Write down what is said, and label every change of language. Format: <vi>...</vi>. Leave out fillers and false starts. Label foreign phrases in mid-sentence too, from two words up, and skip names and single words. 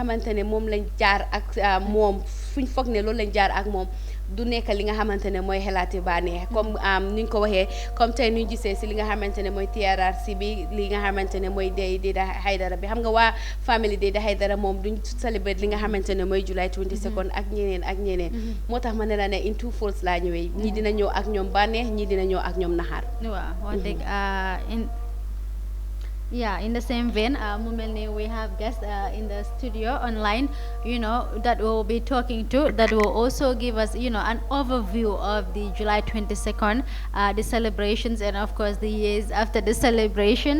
<wo>xamante ne moom lañ jaar ak moom fuñ foog ne loolu lañ jaar ak moom du nekk li nga xamante ne mooy xelaati bànneex comme ni ñu ko waxee comme tey ñu gisee si li nga xamante ne mooy TRRC bi li nga xamante ne mooy Dayda Haidara bi xam nga waa famille Dayda Haidara moom duñ célébrer li nga xamante ne mooy July 22nd ak ñeneen moo tax ma ne la ne</wo> <en>in two folds</en> <wo>laa ñëwee ñii dina ñëw ak ñoom bànneex ñii dina ñëw ak ñoom naxaar. waaw wax dëgg</wo> <en>in the same vein, we have guests in the studio online, that we'll be talking to, that will also give us, an overview of the July 22nd, the celebrations, and of course the years after the celebration.</en>